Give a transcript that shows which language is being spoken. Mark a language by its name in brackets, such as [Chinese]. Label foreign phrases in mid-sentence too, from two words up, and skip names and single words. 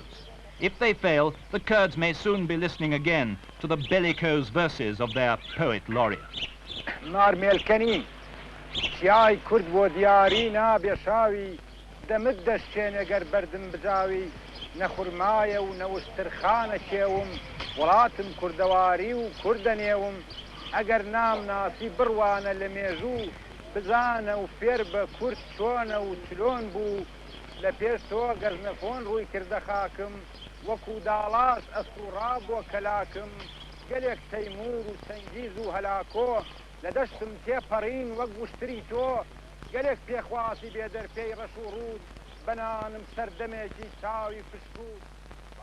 [English] If they fail, the Kurds may soon be listening again to the bellicose verses of their poet laureate. [Central Kurdish] اگر نام ناسی بروانه لمێژوو بزانه و فێر بە کورد چۆنە و چلۆن بوو لە پێش تۆ گەژنەفۆن ڕووی کردە خاکم وەکو داڵاس ئەسوڕا بۆ کەلاکم گەلێک تەیمور و چەنگیز و هەلاکۆ لە دەشتم تێپەڕین وەک وشتری تۆ گەلێک پێخواسی بێدەرپێی ڕەش و ڕوود بەنانم سەردەمێکی چاوی پشکوود